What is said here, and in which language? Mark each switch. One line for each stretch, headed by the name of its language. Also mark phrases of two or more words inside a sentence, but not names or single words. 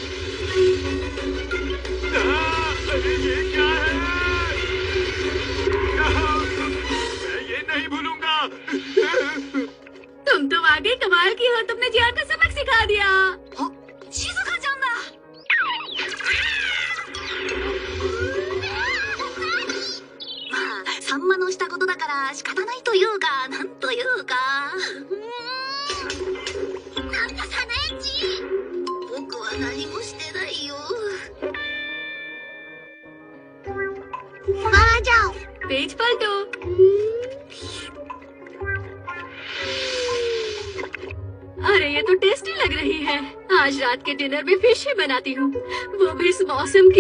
Hindi: अरे ये क्या है? मैं ये नहीं भूलूंगा। तुम तो वाकई कमाल की हो। तुमने जियान को सबक सिखा दिया। शिजुका जाना।
Japanese: サンマのしたことだから仕方ないというか、なんというか。なんかサナエチ。僕は何もしてないよ。
Hindi: वहाँ जाओ। पेज पलटो। अरे ये तो टेस्टी लग रही है। आज रात के डिनर में फिश ही बनाती हूँ, वो भी इस मौसम की।